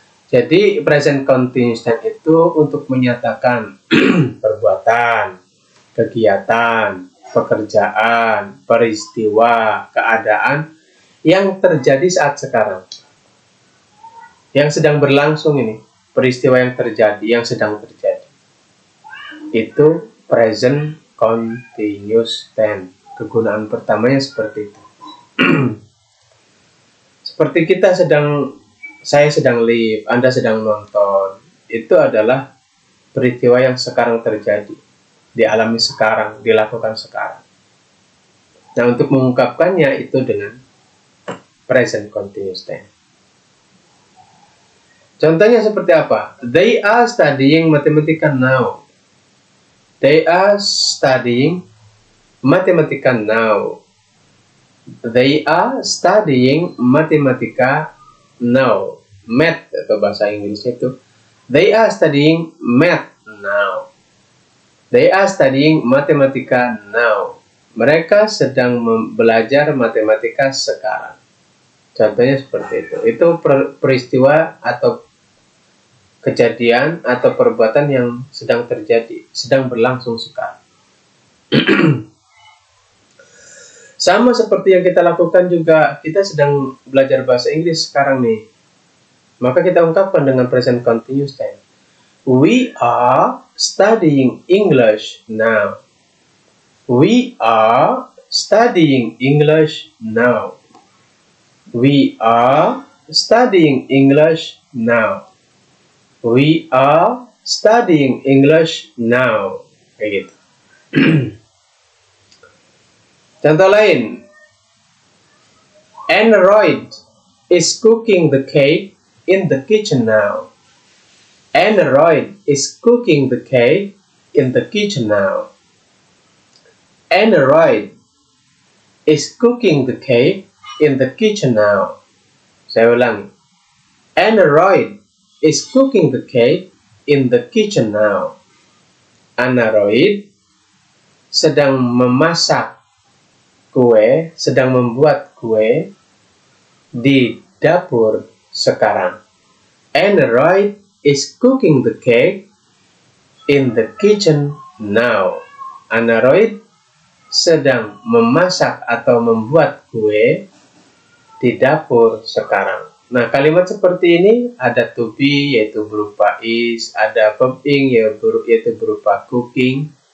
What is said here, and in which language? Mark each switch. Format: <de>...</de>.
<id>Jadi present continuous tense itu untuk menyatakan perbuatan, kegiatan, pekerjaan, peristiwa, keadaan yang terjadi saat sekarang, yang sedang berlangsung ini, peristiwa yang terjadi, yang sedang terjadi. Itu present continuous tense. Kegunaan pertamanya seperti itu. Seperti saya sedang live, Anda sedang nonton. Itu adalah peristiwa yang sekarang terjadi, dialami sekarang, dilakukan sekarang. Nah, untuk mengungkapkannya itu dengan present continuous tense. Contohnya seperti apa?</id> <en>They are studying Mathematica now. They are studying Mathematica now. They are studying Mathematica now.</en> <id>Math atau bahasa Inggrisnya itu.</id> <en>They are studying math now. They are studying Mathematica now.</en> <id>Mereka sedang belajar matematika sekarang. Contohnya seperti itu. Itu peristiwa atau kejadian atau perbuatan yang sedang terjadi, sedang berlangsung sekarang. Sama seperti yang kita lakukan juga, kita sedang belajar bahasa Inggris sekarang nih. Maka kita ungkapkan dengan present continuous tense.</id> <en>We are studying English now. We are studying English now. We are studying English now. We are studying English now.</en> <id>Kayak gitu. Contoh lain.</id> <en>Android is cooking the cake in the kitchen now. Android is cooking the cake in the kitchen now. Android is cooking the cake in the kitchen now.</en> <id>Saya ulangi.</id> <en>Android is cooking the cake in the kitchen now.</en> <id>Android sedang memasak kue, sedang membuat kue di dapur sekarang.</id> <en>Android is cooking the cake in the kitchen now.</en> <id>Android sedang memasak atau membuat kue di dapur sekarang. Nah, kalimat seperti ini ada to be, yaitu berupa is, ada verb ing, yaitu berupa cooking.</id>